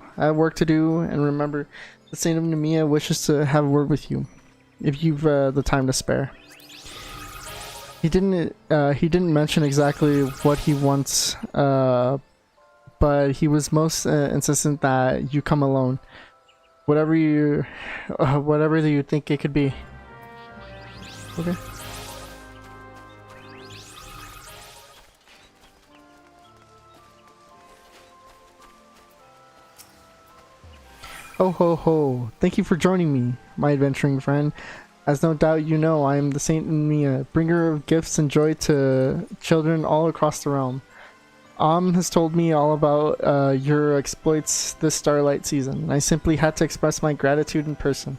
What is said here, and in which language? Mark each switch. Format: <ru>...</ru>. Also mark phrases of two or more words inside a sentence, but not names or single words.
<en>I have work to do, and remember, the Saint of Nemea wishes to have a word with you, if you've the time to spare. He didn't mention exactly what he wants, but he was most insistent that you come alone. Whatever you think it could be. Okay. Ho ho ho! Thank you for joining me, my adventuring friend. As no doubt you know, I am the Saint Nemea, bringer of gifts and joy to children all across the realm. Has told me all about your exploits this Starlight season, and I simply had to express my gratitude in person.</en>